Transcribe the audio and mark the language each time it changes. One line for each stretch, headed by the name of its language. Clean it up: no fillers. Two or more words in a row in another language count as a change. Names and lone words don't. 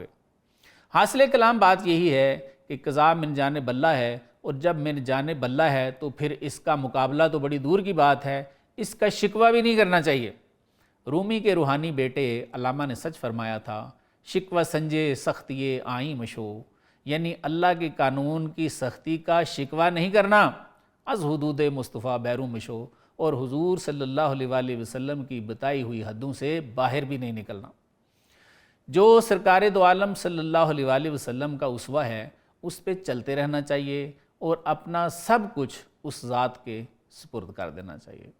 Urdu: حاصل کلام بات یہی ہے کہ قضا
Arabic: من جانب اللہ
Urdu: ہے، اور جب
Arabic: من جانب اللہ
Urdu: ہے تو پھر اس کا مقابلہ تو بڑی دور کی بات ہے، اس کا شکوہ بھی نہیں کرنا چاہیے۔ رومی کے روحانی بیٹے علامہ نے سچ فرمایا تھا،
Persian: شکوہ سنجے سختیے آئیں مشو،
Urdu: یعنی اللہ کے قانون کی سختی کا شکوہ نہیں کرنا،
Persian: از حدود مصطفیٰ بیرون مشو،
Urdu: اور حضور
Arabic: صلی اللہ علیہ وآلہ وسلم
Urdu: کی بتائی ہوئی حدوں سے باہر بھی نہیں نکلنا۔ جو سرکار دو عالم
Arabic: صلی اللہ علیہ وآلہ وسلم
Urdu: کا اسوہ ہے اس پہ چلتے رہنا چاہیے، اور اپنا سب کچھ اس ذات کے سپرد کر دینا چاہیے۔